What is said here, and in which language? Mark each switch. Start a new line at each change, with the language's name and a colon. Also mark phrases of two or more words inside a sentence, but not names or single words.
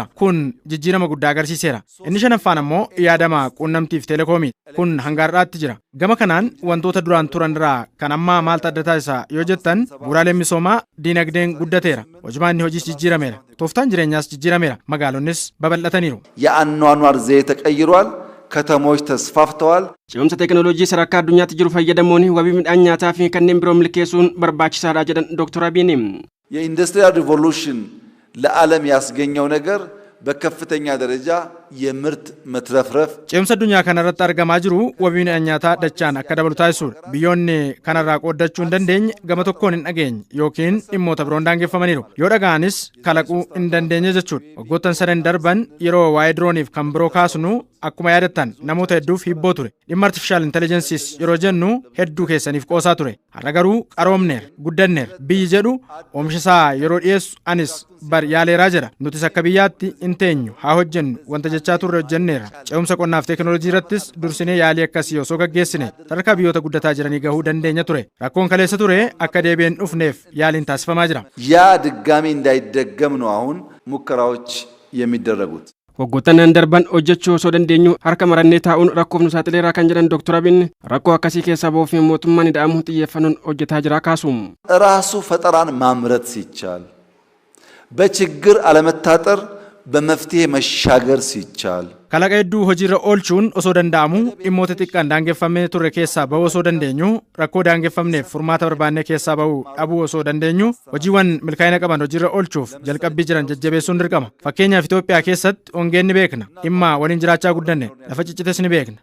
Oromo: Kun jijjiirama guddaa agarsiiseera. Inni shanaffaan ammoo yaadama quunnamtiif teelekoomii. Kun hanga har'aatti jira. Gama kanaan wantoota duraan turan irraa kan ammaa maaltu adda taasisa yoo jettan bu'uuraaleen misoomaa diinagdeen guddateera. Hojimaanni hojiis jijjiirameera. Tooftaan jireenyaas jijjiirameera. Magaalonnis babal'ataniiru.
Amharic: የአኗኗር ዘዬ ተቀይሯል። ከተሞች ተስፋፍተዋል።
Oromo: Ce'umsa teekinooloojii sadarkaa addunyaatti jiru fayyadamuun wabii midhaan nyaataa fi kanneen biroo milkeessuun barbaachisaadha jedhan Dr. Abiin.
Amharic: የኢንዱስትሪያል ሪቮሉሽን ለዓለም ያስገኘው ነገር በከፍተኛ ደረጃ የምርት መትረፍረፍ
Oromo: ce'umsa addunyaa kanarratti argamaa jiru wabii midhaan nyaataa dachaan akka dabalu taasisuudha. Biyyoonni kanarraa qooddachuu hin dandeenye gama tokkoon hin dhageenye yookiin dhimmoota biroon daangeffamaniiru. Yoo dhaga'anis kalaquu hin dandeenye jechuudha. Waggoottan 3 darban yeroo waa'ee dirooniif kan biroo kaasnu akkuma yaadattan namoota hedduuf hibboo ture. Dhimma
English: artificial intelligencees
Oromo: yeroo jennu hedduu keessaniif qoosaa ture. Har'a garuu qaroomneer guddanneer biyyi jedhu oomisha isaa yeroo dhiyeessu anis bar yaaleeraa jedha. Nutis akka biyyaatti hin teenyu haa hojjennu wanta jechaa turre hojjenneera. Ce'umsa qonnaaf teekinooloojii irrattis dursinee yaalii akkasii osoo gaggeessine sadarkaa biyyoota guddataa jiranii gahuu dandeenya ture. Rakkoon kaleessa ture akka deebi'een dhufneef yaaliin taasifamaa jira.
Amharic: ያ ድጋሚ እንዳይደገም ነው አሁን ሙከራዎች የሚደረጉት።
Oromo: Waggoottan darban hojjechuu osoo dandeenyu harka marannee taa'uun rakkoof nu saaxileera kan jedhan Dr. Abiin rakkoo akkasii keessaa ba'uuf mootummaan hidhaamu xiyyeeffannoon hojjetaa jira kaasuum.
Amharic: ራሱ ፈጠራን ማምረት ሲቻል በችግር አለመታጠር በመፍትሄ መሻገር ሲቻል
Oromo: Kalaqa hedduu hojiirra oolchuun osoo danda'amu dhimmoota xiqqaan daangeffamee turre keessaa ba'uu osoo dandeenyu rakkoo daangeffamneef furmaata barbaannee keessaa ba'uu dhabuu osoo dandeenyu hojiiwwan milkaa'ina qaban hojiirra oolchuuf jalqabbii jiran jajjabeessuun dirqama. Fakkeenyaaf Itoophiyaa keessatti hongeen ni beekna. Dhimma waliin jiraachaa guddanne lafa ciccites ni beekna.